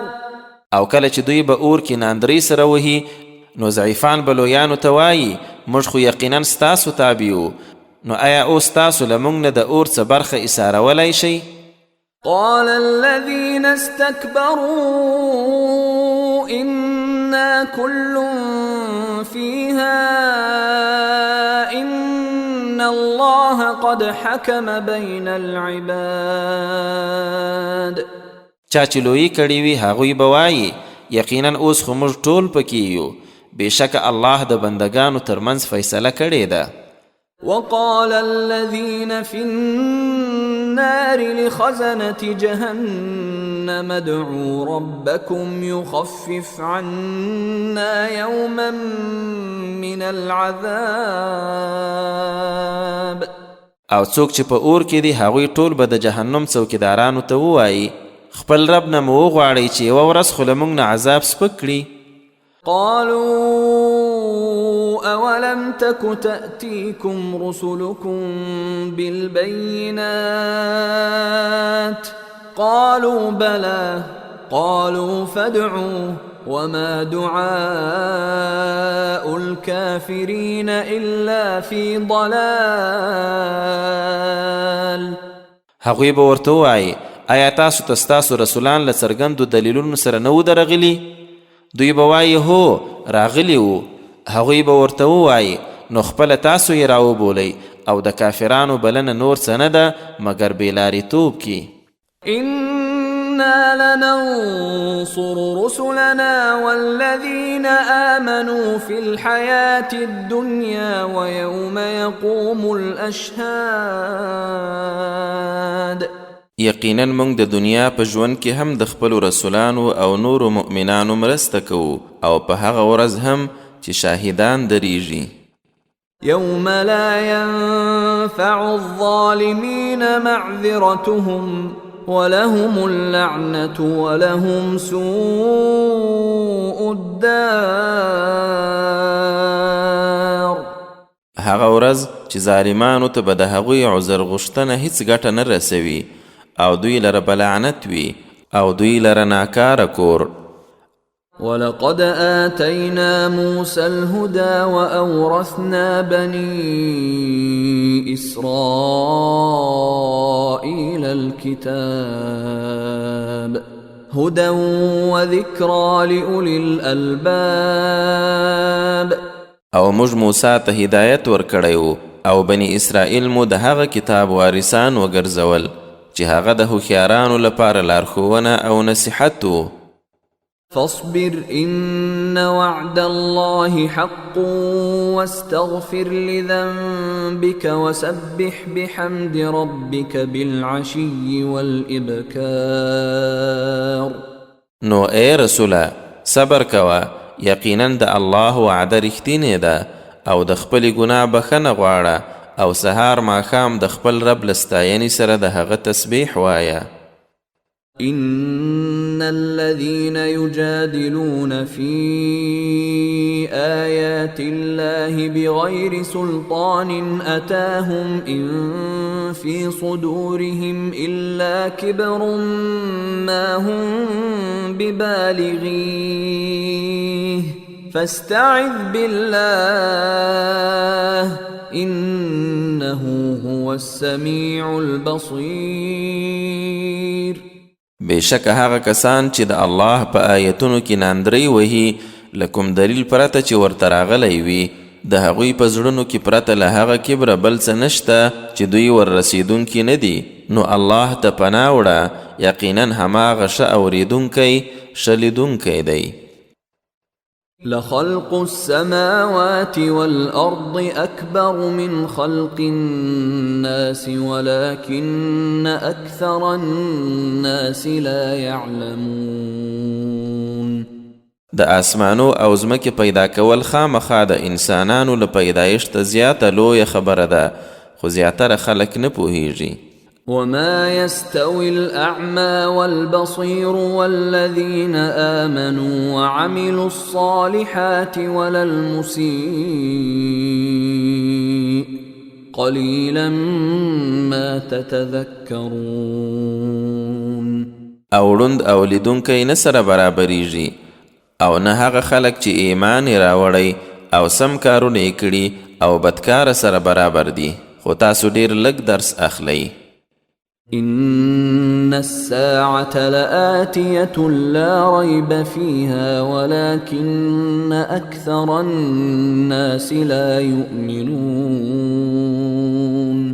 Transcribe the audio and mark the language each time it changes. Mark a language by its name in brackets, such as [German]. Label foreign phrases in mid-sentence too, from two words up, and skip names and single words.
[Pashto] او کله چې دوی به اور کې ناندرۍ سره وهي نو ضعیفان به لویانو ته وایي موږ خو یقینا ستاسو تابع یو، نو آیا اوس تاسو له موږ نه د اور څه برخه ایسارولی شئ؟ [Arabic] قال الذين استكبروا إنا كل فيها إن الله قد حكم بين العباد. [Pashto] چا چې لویي کړي وي هغوی به وایي یقینا اوس خو موږ ټول پکې یو، بېشکه الله د بندګانو ترمنځ فیصله کړې ده. [Arabic] وقال الذين في النار لخزنة جهنم ادعوا ربكم يخفف عنا يوما من العذاب. [Pashto] او څوک چې په اور کې دي هغوی ټول به د جهنم څوکیدارانو ته ووایي خپل رب نه مو وغواړئ چې یوه ورځ خو له موږ نه عذاب سپک کړي. [Arabic] قالوا أولم تك تأتيكم رسلكم بالبينات قالوا بلى قالوا فادعوا وما دعاء الكافرين إلا في ضلال. [Pashto] هغوی به ورته ووایي آیا تاسو ته ستاسو رسولان له څرګندو دلیلونو سره نه و درغلي؟ دوی به وایي هو راغلی وو. هغوی به ورته ووایي نو خپله تاسو یې راوبولئ او د کافرانو بلنه نور څه نه ده مګر بېلاریتوب کې. [Arabic] إنا لننصر رسلنا والذين آمنوا في الحياة الدنيا ويوم يقوم الأشهاد. [Pashto] یقینا موږ د دنیا په ژوند کې هم د خپلو رسولانو او نورو مؤمنانو مرسته کوو او په هغه ورځ هم چې شاهدان دریږي. [Arabic] يوم لا ينفع الظالمين معذرتهم ولهم اللعنة ولهم سوء الدار. [Pashto] هغه ورځ چې ظالمانو ته به د هغوی عذر غوښتنه هیڅ ګټه نه رسوي او دوی لره بلعنت وي او دوی لره ناکاره کور. [Arabic] ولقد آتينا موسى الهدى وأورثنا بني إسرائيل الكتاب هدى وذكرى لأولي الألباب. [Pashto] او موږ موسی ته هدایت ورکړی او بني اسرائیل مو د هغه کتاب وارثان وګرځول چې هغه د هوښیارانو لپاره لارښوونه او نصیحت و. [Arabic] فاصبر إن وعد الله حق واستغفر لذنبك وسبح بحمد ربك بالعشي والإبكار. [Pashto] نو اے رسوله صبر کوه، یقینا د الله وعده رښتینې ده او د خپلې ګناه بخښنه غواړه او سهار ماښام د خپل رب له ستاینې سره د هغه تسبیح وایه. [Arabic] إن الذين يجادلون في آيات الله بغير سلطان أتاهم إن في صدورهم إلا كبر ما هم ببالغيه فاستعذ بالله إنه هو السميع البصير. [Pashto] بېشکه هغه کسان چې د الله په آیتونو کې ناندرۍ وهي له کوم دلیل پرته چې ورته راغلی وي د هغوی په زړونو کې پرته له هغه کبره بل څه نشته چې دوی ور رسیدونکي نه دي. نو الله ته پناه وړه، یقینا هماغه ښه اورېدونکی ښه لیدونکی دی. [Arabic] لخلق السماوات والأرض أكبر من خلق الناس ولكن أكثر الناس لا يعلمون. [Pashto] د آسمانو او ځمکې پیدا کول خامخا د انسانانو له پیدایښته زیاته لویه خبره ده، خو زیاتره خلک نه پوهیږي. [Arabic] وما يستوي الأعمى والبصير والذين آمنوا وعملوا الصالحات ولا المسيء قليلا ما تتذكرون. [Pashto] او ړوند او لیدونکی نه سره برابریږي او نه هغه خلک چې ایمان یې راوړی او سم کارونه یې کړي او بدکاره سره برابر دي، خو تاسو ډیر لږ درس اخلئ. [Arabic] إن الساعة لآتية لا ريب فيها ولكن أكثر الناس لا يؤمنون.